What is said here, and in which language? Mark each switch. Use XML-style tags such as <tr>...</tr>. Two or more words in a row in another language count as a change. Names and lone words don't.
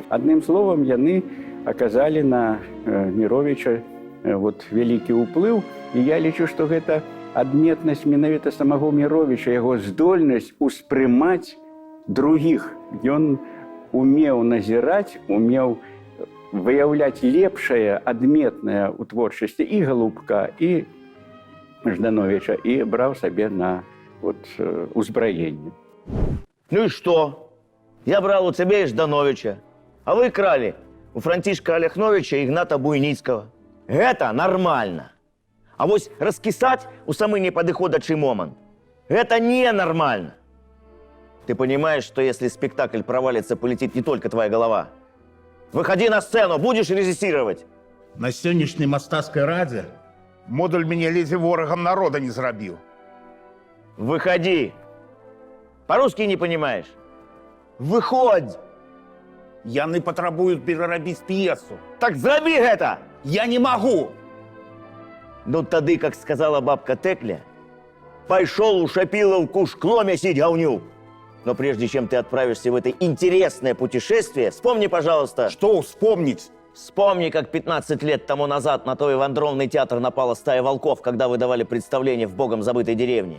<be>Адным словам, яны аказалі на Міровіча вот вялікі ўплыў, і я лічу, што гэта адметнасць менавіта самого Міровіча, яго здольнасць успрымаць другіх. Ён умеў назіраць, умеў выяўляць лепшае, адметнае ў творчасці і Галубка, і Ждановича, і браў сабе на вот, узбраенне.</be> <ru>Ну и что? Я брал у тебя и Ждановича, а вы крали у Франтишка Оляхновича и Игната Буйницкого. Это нормально. А вот раскисать у самый неподыходячий момент – это ненормально. Ты понимаешь, что если спектакль провалится, полетит не только твоя голова? Выходи на сцену, будешь режиссировать?</ru> <be>На сённяшняй мастацкай радзе модуль мяне ледзьве ворагам народа не зрабіў.</be> <ru>Выходи. По-русски не понимаешь?</ru> <be>Выходь. Яны патрабуюць перарабіць п'есу.</be> <ru>Так зроби это! Я не могу! Ну тады, как сказала бабка Текля, пошел у Шапиловку шкло месить говнюк. Но прежде чем ты отправишься в это интересное путешествие, вспомни, пожалуйста... Что вспомнить? Вспомни, как 15 лет тому назад на твой вандровный театр напала стая волков, когда вы давали представление в богом забытой деревне.</ru>